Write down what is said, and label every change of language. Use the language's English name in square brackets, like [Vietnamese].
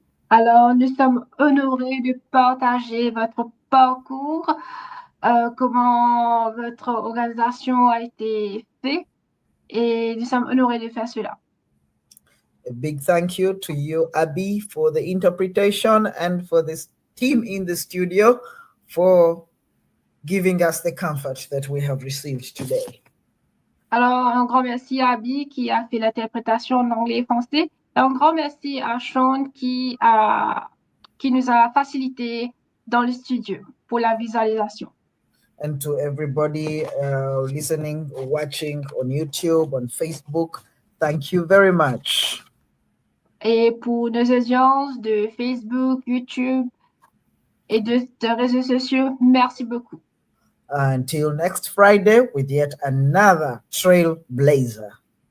[French] Alors, nous sommes honorés de partager votre parcours, comment votre organisation a été faite, et nous sommes honorés de faire cela. [English] A big thank you to you, Abby, for the interpretation and for this team in the studio for giving us the comfort that we have received today. [French] Alors, un grand merci à Abby qui a fait l'interprétation en anglais et français. Un grand merci à Sean qui nous a facilité dans le studio pour la visualisation. [English] And to everybody listening or watching on YouTube, on Facebook, thank you very much. [French] Et pour nos audiences de Facebook, YouTube et de réseaux sociaux, merci beaucoup. [English] Until next Friday with yet another trailblazer.